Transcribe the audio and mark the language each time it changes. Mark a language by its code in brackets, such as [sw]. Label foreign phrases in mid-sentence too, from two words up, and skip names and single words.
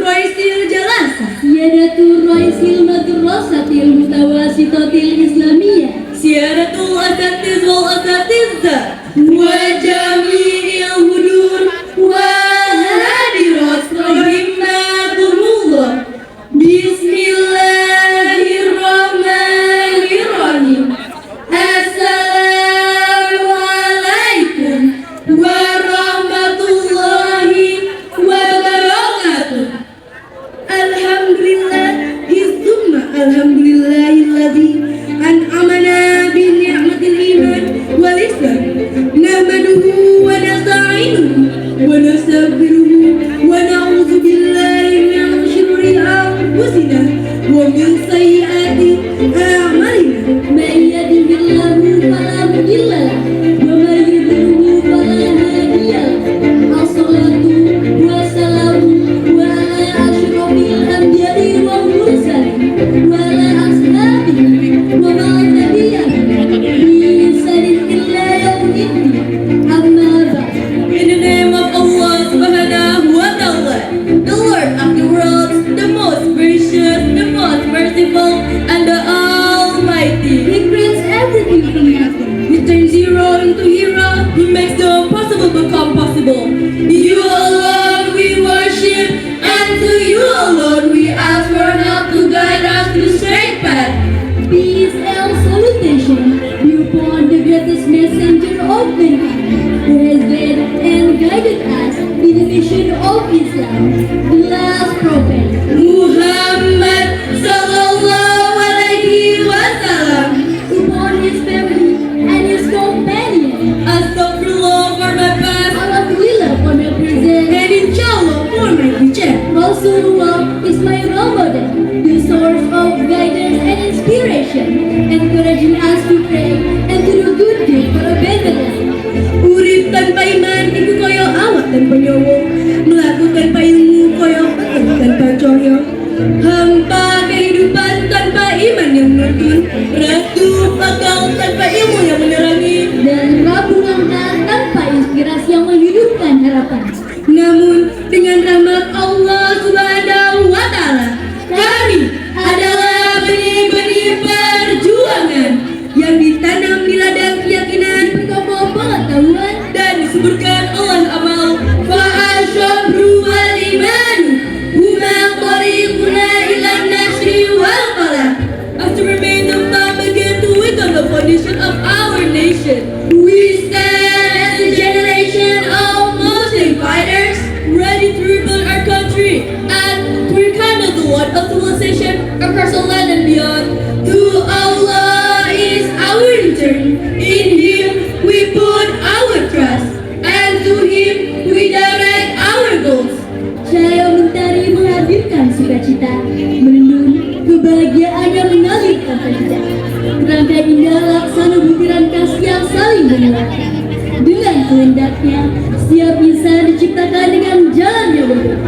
[ar] رئيس الجلسة, سيادة رئيس المدرسة المتوسطة الإسلامية, سيادة الأساتيذ والأستاذات, وجميع الحضور والحاضرات رحمكم الله. بسم الله الرحمن الرحيم. السلام عليكم ورحمة الله وبركاته. الحمد لله ثم الحمد لله الذي أنعمنا بنعمة الإيمان والإسلام. نحمده ونستعينه ونستغفره ونعوذ بالله من شرور أنفسنا ومن سيئات أعمالنا. من يهده الله فلا مضل له ومن يضلله فلا هادي له. الصلاة والسلام على أشرف الأنبياء والمرسلين وعلى أصحابه ومن تبعهم بإحسان إلى يوم الدين. أما بعد. [en] In the name of Allah [ar] سبحانه وتعالى, [en] the Lord of the worlds, the most gracious, the most merciful, and the Almighty. He creates everything from nothing. He turns zero into hero. He makes the impossible become possible. You alone we worship, and to you alone we ask for help to guide us to the straight path. Peace and salutation be upon the greatest messenger of mankind, who has led and guided us in the mission of Islam, the last prophet. [ar] محمد صلى الله عليه وسلم. [en] Upon his family and his companions, Astaghfirullah for my past, Alhamdulillah for my present. and inshallah for my future. Rasulullah is my role model, the source of guidance and inspiration, encouraging us to pray and to do good deeds for a better life. [jv] Urip tanpa iman iku koyo awak tanpa nyawa, mlaku tanpa ilmu koyo peteng tanpa cahya. [id] Hampa kehidupan tanpa iman yang menuntun, redup akal tanpa ilmu yang menerangi. Dan Rabu Ramadan tanpa inspirasi yang menghidupkan harapan. Namun dengan rahmat Allah [ar] سبحانه وتعالى, [id] kami adalah benih-benih perjuangan yang ditanam di ladang keyakinan Berkembang pengetahuan dan disuburkan oleh amal. [ar] فالصبر والإيمان هما طريقنا إلى النصر والفلاح. [en] As the remains of time begin to weaken the foundation of our nation, we stand as a generation of Muslim fighters ready to rebuild our country and to rekindle the light of civilization across the land and beyond. To Allah is our return. In Him we put our trust, and to Him we direct our goals. [id] Cahaya mentari menghadirkan sukacita, melindungi kebahagiaan yang mengalir tanpa jeda. Rangkai indah laksana butiran kasih yang saling menguatkan. Dengan kehendaknya, setiap insan diciptakan dengan jalan yang berbeda.